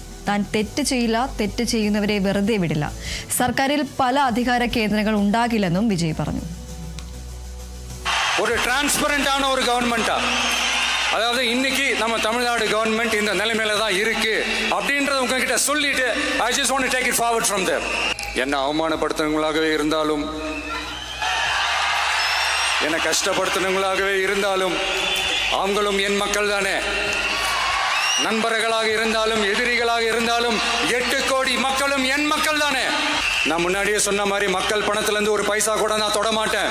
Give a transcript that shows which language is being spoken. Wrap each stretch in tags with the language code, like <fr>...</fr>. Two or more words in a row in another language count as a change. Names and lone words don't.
<ml>താൻ തെറ്റ് ചെയ്യില്ല, തെറ്റ് ചെയ്യുന്നവരെ വെറുതെ വിടില്ല. സർക്കാരിൽ പല അധികാര കേന്ദ്രങ്ങൾ ഉണ്ടാകില്ലെന്നും വിജയ് പറഞ്ഞു.</ml> <ta>ஒரு டிரான்ஸ்பரண்டான ஒரு கவர்மெண்ட்டா, அதாவது இன்னைக்கு நம்ம தமிழ்நாடு கவர்மெண்ட் இந்த நிலைமையில தான் இருக்கு அப்படின்றத உங்ககிட்ட சொல்லிட்டு</ta> <en>I just want to take it forward from there.</en> <ta>என்ன அவமானப்படுத்துறவங்களாகவே இருந்தாலும், என்னை கஷ்டப்படுத்துனவங்களாகவே இருந்தாலும், அவங்களும் என் மக்கள் தானே. நண்பர்களாக இருந்தாலும் எதிரிகளாக இருந்தாலும் 8 கோடி மக்களும் என் மக்கள் தானே. நான் முன்னாடியே சொன்ன மாதிரி மக்கள் பணத்திலிருந்து ஒரு பைசா கூட நான் தொட மாட்டேன்.</ta>